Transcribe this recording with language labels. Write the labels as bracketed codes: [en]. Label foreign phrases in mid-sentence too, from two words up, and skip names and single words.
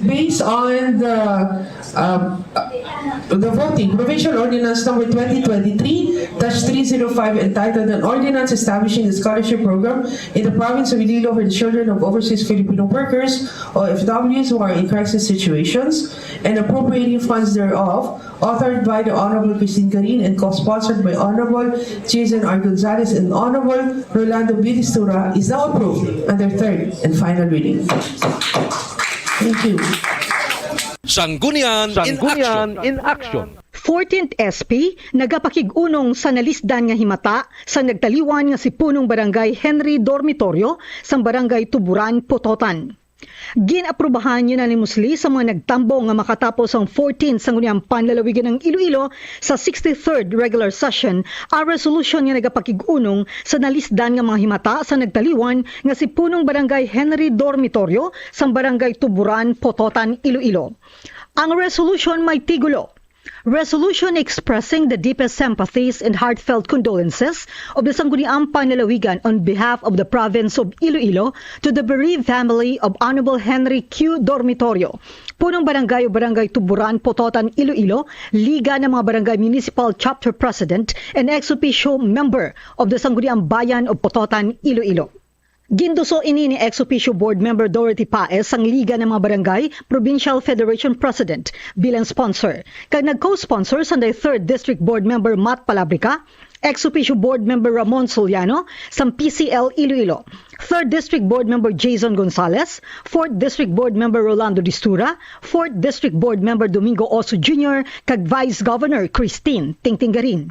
[en] Based on the voting, Provincial Ordinance Number 2023-305 entitled An Ordinance Establishing the Scholarship Program in the Province of Iloilo for the Children of Overseas Filipino Workers, OFWs who are in crisis situations, and appropriating funds thereof, authored by the Honorable Christine Garin and co-sponsored by Honorable Jason R. Gonzalez and Honorable Rolando Bilistura, is now approved under third and final reading. Thank you. Sanggunian in Action. [hil] 14th SP nagapakig-unong sa nalisdan nga himata sa nagtaliwan nga si punong barangay Henry Dormitorio sa barangay Tuburan, Pototan. Ginaprubahan unanimously sa mga nagtambo nga makatapos ang 14th Sangguniang Panlalawigan ng Iloilo sa 63rd [en] regular session [hil] ang resolution nga nagapakig-unong sa nalisdan nga mga himata sa nagtaliwan nga si punong barangay Henry Dormitorio sa barangay Tuburan, Pototan, Iloilo. Ang resolution may tigulo: [en] Resolution expressing the deepest sympathies and heartfelt condolences of the Sangguniang Panlalawigan on behalf of the province of Iloilo to the bereaved family of Honorable Henry Q. Dormitorio, punong barangay o barangay Tuburan, Pototan, Iloilo, Liga ng mga Barangay Municipal Chapter President and ex-officio member of the Sangguniang Bayan of Pototan, Iloilo. [hil] Ginduso ini ni [en] ex-officio board member [hil] Dorothy Paez ang Liga ng mga Barangay Provincial Federation President bilang sponsor. Kag nag-co-sponsor sa 3rd District Board member Matt Palabrica, [en] ex-officio board member [hil] Ramon Soliano sa PCL Iloilo, 3rd District Board member Jason Gonzalez, 4th District Board member Rolando Distura, 4th District Board member Domingo Oso Jr., kag Vice Governor Christine Tingtinggarin.